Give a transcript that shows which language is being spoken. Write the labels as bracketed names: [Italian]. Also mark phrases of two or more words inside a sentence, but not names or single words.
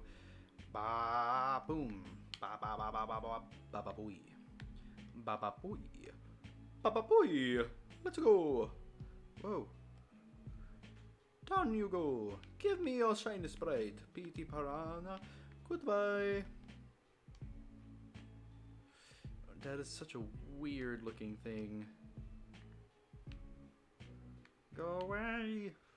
[English] Ba boom. Ba ba ba ba ba ba ba ba booey. Ba ba booey. Ba ba booey. Let's go. Whoa. Down you go. Give me your shiny sprite, Petey Piranha. Goodbye. That is such a weird looking thing. Go away.